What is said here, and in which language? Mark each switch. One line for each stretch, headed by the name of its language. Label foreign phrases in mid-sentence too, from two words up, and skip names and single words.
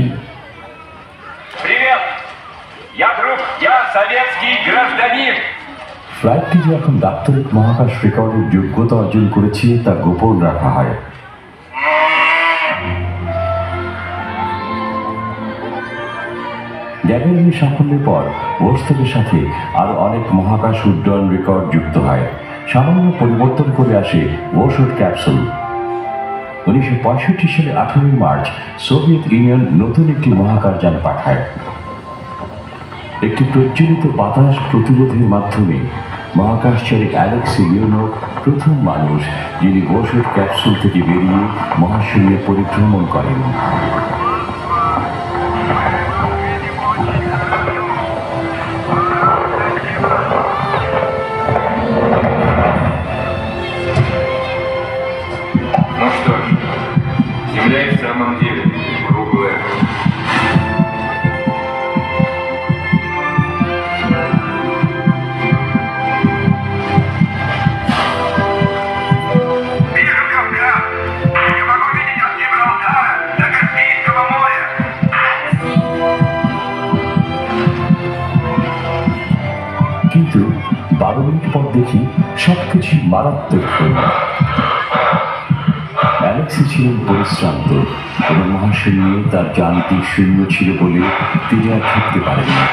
Russian: Привет! Я друг, я советский гражданин.
Bangla: ফ্লাইটটি যে এখন দাপ্তরিক মহাকাশ রেকর্ডের যোগ্যতা অর্জন করেছে তা গোপন রাখা হয়। গ্যাগারিনের সাফল্যের পর ভোস্টকের সাথে আরো অনেক মহাকাশ উড্ডয়ন রেকর্ড যুক্ত হয়। সামান্য পরিবর্তন করে আসে ভোস্ট ক্যাপসুল। 1965 সালে 18 মার্চ সোভিয়েত ইউনিয়ন নতুন একটি মহাকাশযান পাঠায়। একটি প্রজ্বলিত বাতাস প্রতিরোধের মাধ্যমে মহাকাশচারী অ্যালেক্সি লিওনোভ প্রথম মানুষ যিনি ভোস্ট ক্যাপসুল থেকে বেরিয়ে মহাশূন্যে পরিভ্রমণ করেন।
Russian: Ну что ж, Земля и в самом деле круглая. Вижу Кавказ. Я могу видеть от Гибралтара до Каспийского моря.
Bangla: কিন্তু 12 মিনিট পর দেখি সবকিছু মারাত্মক হল। অ্যালেক্সি ছিলেন পরিশ্রান্ত এবং মহাশূন্যে তার যান্ত্রিক শূন্য ছিল বলে তিনি আর থাকতে পারেন না।